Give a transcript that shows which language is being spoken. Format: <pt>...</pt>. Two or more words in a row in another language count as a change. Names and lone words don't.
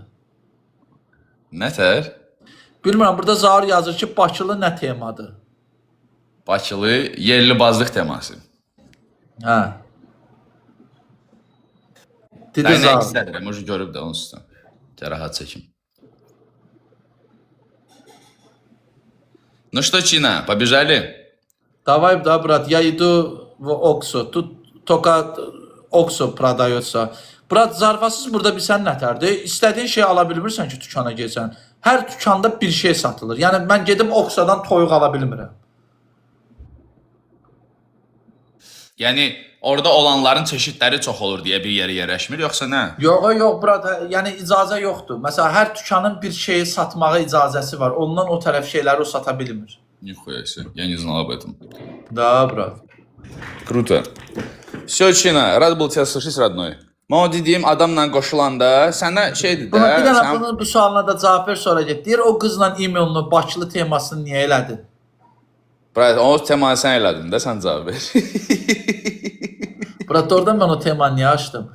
<az>Nətər? Bilmirəm, burada Zahar yazır ki, Bakılı nə temadır? Bakılı yerli bazlıq teması. Hə. Dedi Nə Zahar. istədirəm, o görüb də onsuz da. Rahat çəkim.</az> <ru>Ну что, Чина, побежали? Давай, да, брат, я иду в Оксо. Тут только Оксо продается. Брат,</ru> <az>zarfasız burada bilsən nətərdir? İstədiyin şeyi ala bilmirsən ki, dükana gelsən. Hər dükanda bir şey satılır. Yəni, mən gedim Oksodan toyuq ala bilmirəm. Yəni, orada olanların çeşidləri çox olur deyə bir yerə yerləşmir, yoxsa nə? Yox, yox, brad, yəni icazə yoxdur. Məsələn, hər dükanın bir şeyi satmağa icazəsi var. Ondan o tərəf şeyləri o sata bilmir.</az> <ru>Нихуя себе, я не знал об этом. Da, brad. Круто. Все, Чина, rad был тебя слышать, родной.</ru> <az>Mən o dediyim adamla qoşulanda sənə şeydir Buna bir də, dənə sən... bunun bu sualına da cavab ver, sonra get. Deyir, o qızla e-mailini, Bakılı temasını niyə elədin? Brat, o temanı sən elədin də, sən cavab ver. Brad, oradan mən o temanı niyə açdım?</az>